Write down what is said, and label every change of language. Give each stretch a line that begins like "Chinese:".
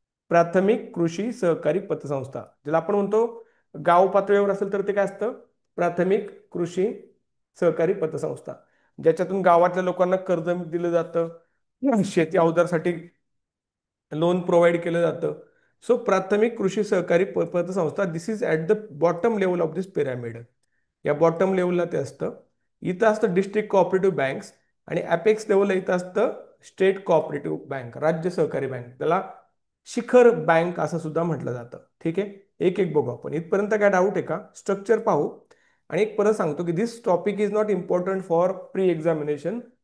Marathi: प्राथमिक कृषी सहकारी पतसंस्था, ज्याला आपण म्हणतो गाव पातळीवर असेल तर ते काय असतं? प्राथमिक कृषी सहकारी पतसंस्था, ज्याच्यातून गावातल्या लोकांना कर्ज दिलं जातं, शेती अवजारसाठी लोन प्रोव्हाइड केलं जातं.
English: So प्राथमिक कृषी सहकारी पतसंस्था, this is at the bottom level of this pyramid.
Marathi: या बॉटम लेवलला ते असतं. इथं असतं डिस्ट्रिक्ट कोऑपरेटिव्ह बँक्स, आणि अपेक्स लेवलला इथं असतं स्टेट कोऑपरेटिव्ह बँक, राज्य सहकारी बँक. त्याला शिखर बँक असं सुद्धा म्हटलं जातं. ठीक आहे. एक एक बघू आपण. इथपर्यंत काय डाऊट आहे का? स्ट्रक्चर पाहू. आणि एक परत सांगतो की
English: This topic is not important for pre examination.